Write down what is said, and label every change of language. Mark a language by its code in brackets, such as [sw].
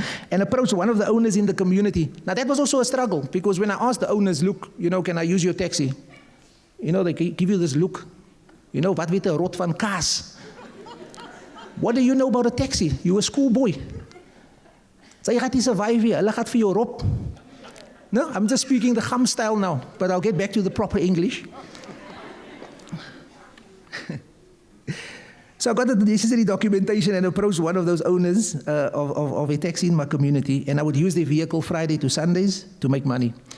[en] And approached one of the owners in the community. Now that was also a struggle, because when I asked the owners, look, can I use your taxi? They give you this look. [af] Wat weet 'n rot van kaas? [en] What do you know about a taxi? You're a schoolboy. [af] Sy gaan nie survive hier, hulle gaan vir jou rob. [en] No, I'm just speaking the Gam style now, but I'll get back to the proper English. So I got the necessary documentation and approached one of those owners of a taxi in my community, and I would use their vehicle Friday to Sundays to make money.